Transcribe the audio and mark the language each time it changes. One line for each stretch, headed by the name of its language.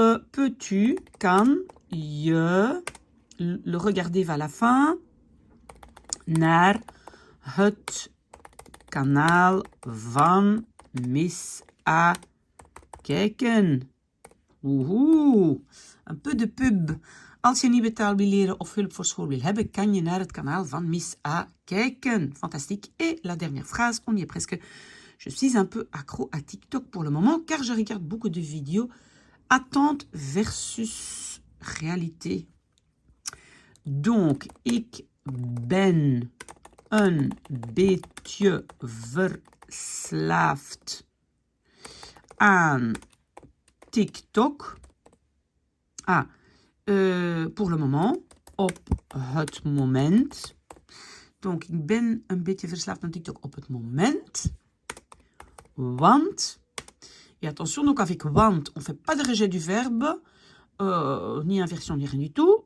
French: Peux-tu, kan, je, le regarder vers la fin,
Dutch: naar het kanaal van Miss A kijken. Woehoe, een
French: peu de pub.
Dutch: Als je nieuwe taal wil leren of hulp voor school wil hebben, kan je naar het kanaal van Miss A kijken.
French: Fantastique. Et la dernière phrase, on y est presque. Je suis un peu accro à TikTok pour le moment, car je regarde beaucoup de vidéos. Attente versus réalité.
Dutch: Donc, ik ben een beetje verslaafd aan TikTok.
French: Pour le moment,
Dutch: op het moment. Donc, ik ben een beetje verslaafd aan TikTok op het moment.
French: Want, et attention, donc avec want, on ne fait pas de rejet du verbe, ni inversion, ni rien du tout.